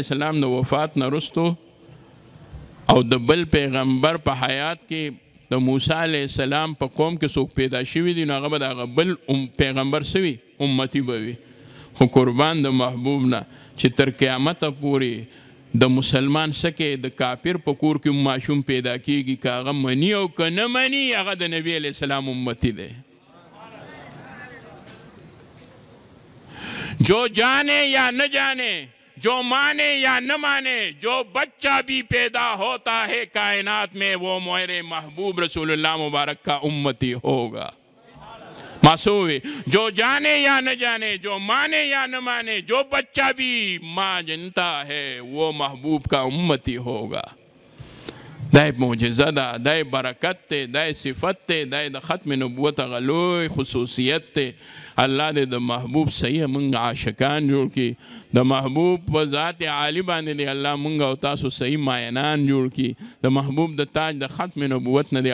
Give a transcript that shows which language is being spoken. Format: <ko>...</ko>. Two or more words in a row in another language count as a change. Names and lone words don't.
<ps>السلام د وفات نه وروستو او د بل پیغمبر په حیات کې د موسی علیه السلام په قوم کې څوک پیدا شوي دي نو هغه به د هغه بل پیغمبر سوي امتي به وي خو قربان د محبوب نه چې تر قیامته پورې د مسلمان سکه د کافر په کور کې ماشوم پیدا کیږي که هغه مني او که نه مني هغه د نبی علیه السلام امتي دی</ps> <ur>جو جانے یا نہ جانے جو مانے یا نہ مانے جو بچہ بھی پیدا ہوتا ہے کائنات میں وہ میرے محبوب رسول اللہ مبارک کا امتی ہوگا معصوم جو جانے یا نہ جانے جو مانے یا نہ مانے جو بچہ بھی ماں جنتا ہے وہ محبوب کا امتی ہوگا</ur> <ps>دای معجزه ده دای برکت ته دای صفت ته دای د ختم نبوت غلوی خصوصیت ته الله دې د محبوب صحیح مونږ عاشقان جوړ کړي د محبوب په ذات عالی باندې دی الله مونږ او تاسو صحیح ماینان جوړ کړي د محبوب د تاج د ختم نبوت نه دی</ps>